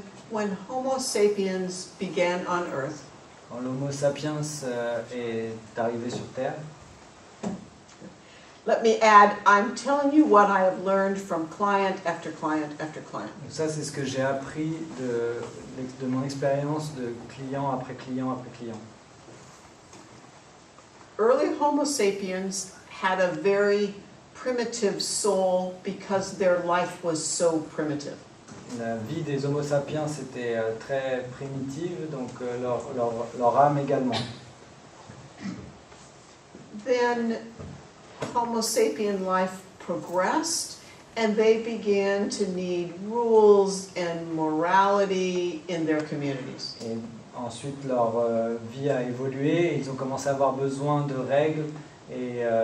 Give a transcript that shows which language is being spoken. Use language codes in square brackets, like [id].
[en] When Homo sapiens began on Earth, [fr] Quand l'Homo sapiens est arrivé sur Terre, [en] let me add, I'm telling you what I have learned from client after client after client. [fr] donc ça c'est ce que j'ai appris de mon expérience de client après client après client. [en] Early Homo sapiens had a very primitive soul because their life was so primitive. [fr] La vie des Homo sapiens était très primitive, donc leur âme également. [en] Then Homo sapien life progressed and they began to need rules and morality in their communities. [fr] Et ensuite leur vie a évolué, et ils ont commencé à avoir besoin de règles et